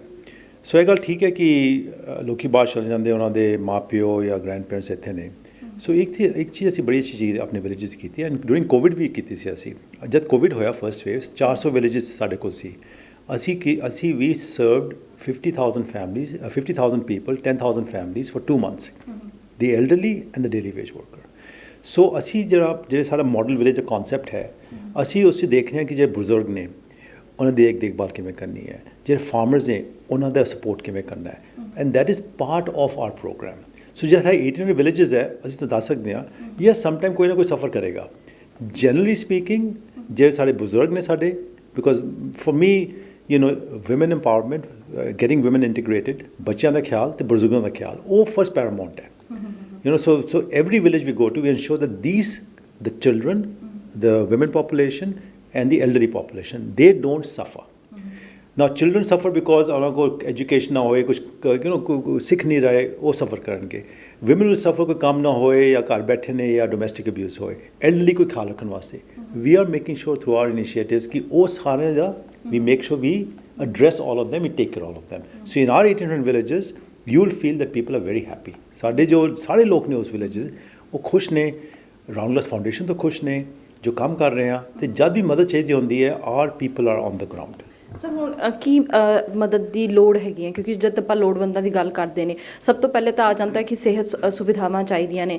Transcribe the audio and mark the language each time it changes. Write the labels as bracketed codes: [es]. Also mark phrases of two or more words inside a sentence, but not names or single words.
[pa] ਸੋ ਇਹ ਗੱਲ ਠੀਕ ਹੈ ਕਿ ਲੋਕ ਬਾਹਰ ਚਲੇ ਜਾਂਦੇ, ਉਹਨਾਂ ਦੇ ਮਾਂ ਪਿਓ ਜਾਂ [en] grand parents [pa] ਇੱਥੇ ਨੇ। ਸੋ ਇੱਕ ਚੀਜ਼ ਅਸੀਂ ਬੜੀ ਅੱਛੀ ਚੀਜ਼ ਆਪਣੇ ਵਿਲੇਜਸ ਕੀਤੀ [en] and during Covid [pa] ਵੀ ਕੀਤੀ ਸੀ ਅਸੀਂ। ਜਦ ਕੋਵਿਡ ਹੋਇਆ [en] first wave, [pa] 400 ਵਿਲੇਜਸ ਸਾਡੇ ਕੋਲ ਸੀ। ਅਸੀਂ ਵੀ [en] ਸਰਵਡ 50,000 families, 50,000 people, 10,000 families for 2 months, the elderly and the daily wage worker। [pa] ਸੋ ਅਸੀਂ ਜਿਹੜੇ ਸਾਡਾ [en] model village [pa] ਦਾ ਕਨਸੈਪਟ ਹੈ, ਅਸੀਂ ਉਸ 'ਚ ਦੇਖ ਰਹੇ ਹਾਂ ਕਿ ਜਿਹੜੇ ਬਜ਼ੁਰਗ ਨੇ ਉਹਨਾਂ ਦੀ ਦੇਖਭਾਲ ਕਿਵੇਂ ਕਰਨੀ ਹੈ, ਜਿਹੜੇ ਫਾਰਮਰਸ ਨੇ ਉਹਨਾਂ ਦਾ ਸਪੋਰਟ ਕਿਵੇਂ ਕਰਨਾ ਹੈ, [en] and that is part of our program. [pa] ਸੋ ਜਿਹੜਾ ਸਾਡੇ 1800 ਵਿਲੇਜਸ ਹੈ, ਅਸੀਂ ਤਾਂ ਦੱਸ ਸਕਦੇ ਹਾਂ [en] yes some time [pa] ਕੋਈ ਨਾ ਕੋਈ ਸਫਰ ਕਰੇਗਾ। [en] generally speaking [pa] ਜਿਹੜੇ ਸਾਡੇ ਬਜ਼ੁਰਗ ਨੇ ਸਾਡੇ, [en] because for me women empowerment, getting women integrated, [pa] ਬੱਚਿਆਂ ਦਾ ਖਿਆਲ ਅਤੇ ਬਜ਼ੁਰਗਾਂ ਦਾ ਖਿਆਲ, ਉਹ [en] first paramount [pa] ਹੈ। [en] So every village we go to, we ensure that the children, the women population and the elderly population, they don't suffer। Now children suffer because [pa] ਉਹਨਾਂ ਕੋਲ ਐਜੂਕੇਸ਼ਨ ਨਾ ਹੋਏ, ਕੁਝ ਸਿੱਖ ਨਹੀਂ ਰਹੇ, ਉਹ ਸਫਰ ਕਰਨਗੇ। [en] women will suffer, [pa] ਕੋਈ ਕੰਮ ਨਾ ਹੋਏ ਜਾਂ ਘਰ ਬੈਠੇ ਨੇ ਜਾਂ [en] domestic abuse [pa] ਹੋਏ। [en] elderly [pa] ਕੋਈ ਖਿਆਲ ਰੱਖਣ ਵਾਸਤੇ [en] we are making sure through our initiatives [pa] ਕਿ ਉਹ ਸਾਰਿਆਂ ਦਾ [en] we make sure we address all of them, we take care of all of them। So in our 1800 villages you will feel that people are very happy। [pa] ਸਾਡੇ ਜੋ ਸਾਰੇ ਲੋਕ ਨੇ ਉਸ ਵਿਲੇਜਸ ਉਹ ਖੁਸ਼ ਨੇ, ਰਾਉਂਡਗਲਾਸ ਫਾਊਂਡੇਸ਼ਨ ਤੋਂ ਖੁਸ਼ ਨੇ ਜੋ ਕੰਮ ਕਰ ਰਹੇ ਆ। ਅਤੇ ਜਦ ਵੀ ਮਦਦ ਚਾਹੀਦੀ ਹੁੰਦੀ ਹੈ [en] our people are on the ground. [pa] ਸਰ, ਹੁਣ ਕੀ ਮਦਦ ਦੀ ਲੋੜ ਹੈਗੀ ਹੈ? ਕਿਉਂਕਿ ਜਦ ਆਪਾਂ ਲੋੜਵੰਦਾਂ ਦੀ ਗੱਲ ਕਰਦੇ ਨੇ, ਸਭ ਤੋਂ ਪਹਿਲੇ ਤਾਂ ਆ ਜਾਂਦਾ ਕਿ ਸਿਹਤ ਸੁਵਿਧਾਵਾਂ ਚਾਹੀਦੀਆਂ ਨੇ।